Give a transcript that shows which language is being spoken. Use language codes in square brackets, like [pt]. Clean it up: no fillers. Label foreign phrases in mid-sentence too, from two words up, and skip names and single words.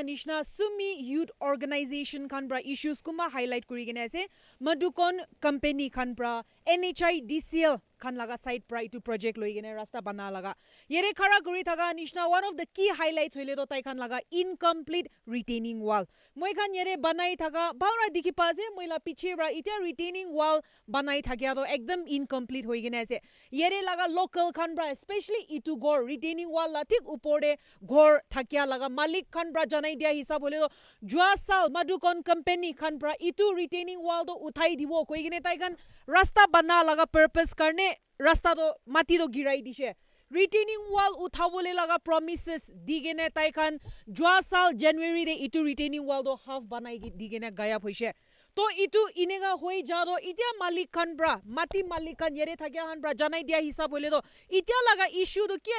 [nag] nishna Sumi Youth Organization khanbra issues kuma highlight kuri gene ase Madukon company khanbra NHI DCL khan laga side pra itu project loi gene rasta bana laga yere khara kuri thaga nishna [en] one of the key highlights [nag] hoile to tai khan laga [en] incomplete retaining wall [nag] moi khan yere banai thaga bhaura dikhi pa je moila piche ra ita [en] retaining wall [nag] banai thagya to ekdam incomplete hoi gene ase yere laga local khanbra especially itu gor [en] retaining wall [nag] la thik upore ghor thakya laga malik khan pra janai dia hisab hole to jua sal Madukon company khan pra itu [en] retaining wall [nag] do uthai dibo koi gene tai khan rasta bana laga purpose karne rasta do mati do girai dishe [en] retaining wall [nag] uthabole laga promises digene tai khan jua sal January de itu [en] retaining wall [nag] do half banai digene gayab hoise to itu inega hoi jado itia malik khan bra mati malik khan yere thakya han bra janai dia hisab hole do itia laga issue do ki